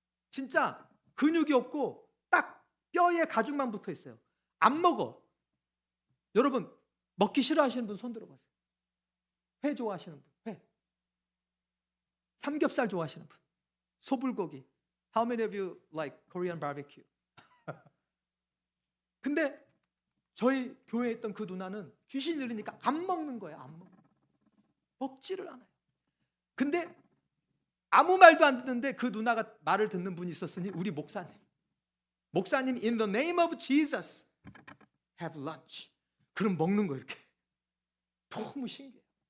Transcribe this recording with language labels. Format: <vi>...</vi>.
<ko>진짜 근육이 없고 딱 뼈에 가죽만 붙어 있어요. 안 먹어. 여러분 먹기 싫어하시는 분 손 들어보세요. 회 좋아하시는 분, 회. 삼겹살 좋아하시는 분, 소불고기.</ko> <en>How many of you like Korean barbecue?</en> <ko>근데 저희 교회에 있던 그 누나는 귀신이 들리니까 안 먹는 거예요. 안 먹는 거예요. 먹지를 않아요. 근데 아무 말도 안 듣는데 그 누나가 말을 듣는 분이 있었으니 우리 목사님</ko> <en>in the name of Jesus have lunch.</en> <ko>그럼 먹는 거 이렇게. 너무 신기해요.</ko>